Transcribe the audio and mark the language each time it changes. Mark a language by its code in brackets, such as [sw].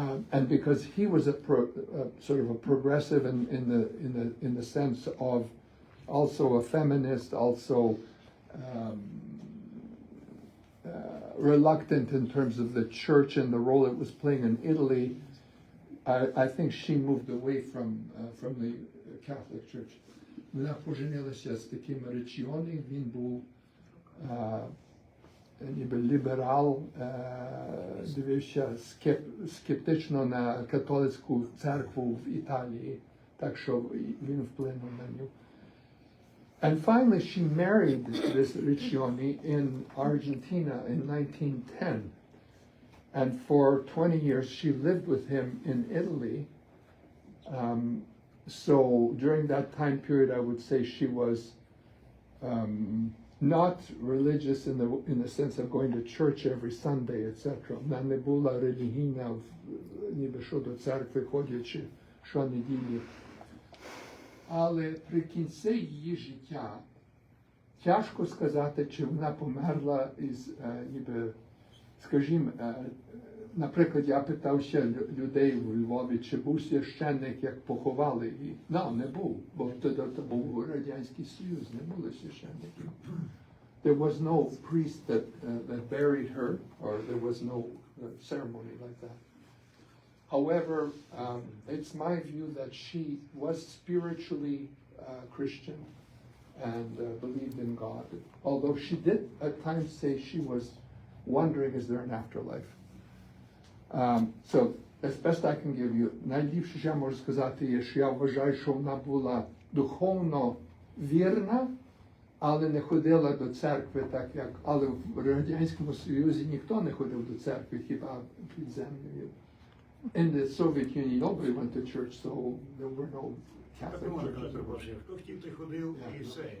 [en] And because he was sort of a progressive in the sense of also a feminist, also reluctant in terms of the church and the role it was playing in Italy, I think she moved away from the Catholic Church. [uk] Вона поженилася з таким Ричіоні, він був ніби ліберал, дивився скептично на католицьку церкву в Італії, так що він вплинув на нього. [en] And finally, she married this Riccioni in Argentina in 1910. And for 20 years, she lived with him in Italy. So during that time period, I would say she was not religious in the sense of going to church every Sunday, etc. [uk] Вона не була релігійна, ніби що до церкви ходячи щонеділі. Але при кінці її життя тяжко сказати, чи вона померла із, ніби, скажімо, наприклад, я питався людей у Львові, чи був священник, як поховали її. Не був, бо тоді був Радянський Союз, не було священників. [en] there was no priest that buried her, or there was no ceremony like that. However, it's my view that she was spiritually Christian and believed in God, although she did at times say she was wondering, is there an afterlife? So, as best I can give you, [uk] найліпше, що я можу сказати, є, що я вважаю, що вона була духовно вірна, але не ходила до церкви так, як... Але в Радянському Союзі ніхто не ходив до церкви, хіба під землею. [en] In the Soviet Union, nobody went to church, so there were no Catholic churches.